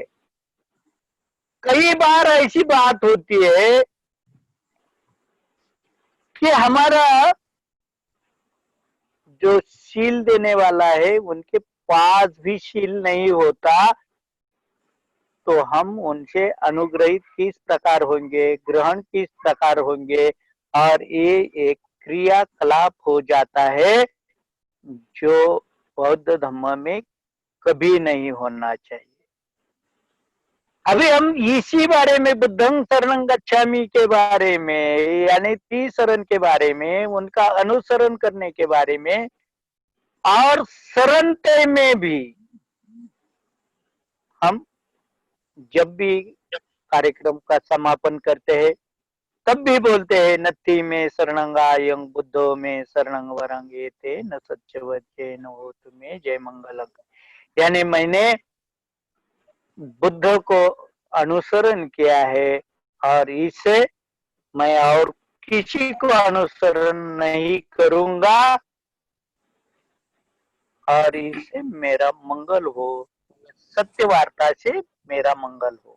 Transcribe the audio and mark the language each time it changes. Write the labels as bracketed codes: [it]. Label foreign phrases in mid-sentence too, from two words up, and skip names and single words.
[hi] कई बार ऐसी बात होती है कि हमारा जो शील देने वाला है उनके पास भी शील नहीं होता, तो हम उनसे अनुग्रहित किस प्रकार होंगे, ग्रहण किस प्रकार होंगे, और ये एक क्रियाकलाप हो जाता है जो बौद्ध धर्म में कभी नहीं होना चाहिए। अभी हम इसी बारे में, [pi] बुद्धं शरणं गच्छामि [hi] के बारे में, यानी त्रिशरण के बारे में, उनका अनुसरण करने के बारे में, और शरणते में भी हम जब भी कार्यक्रम का समापन करते हैं तब भी बोलते हैं, [pi] नत्थि में शरणंगायं बुद्धो में शरणं वरं एते न सच्च वच्चे न होतु में जय मंगलम। [hi] यानी मैंने बुद्ध को अनुसरण किया है, और इससे मैं और किसी को अनुसरण नहीं करूंगा, और इससे मेरा मंगल हो, सत्य वार्ता से मेरा मंगल हो।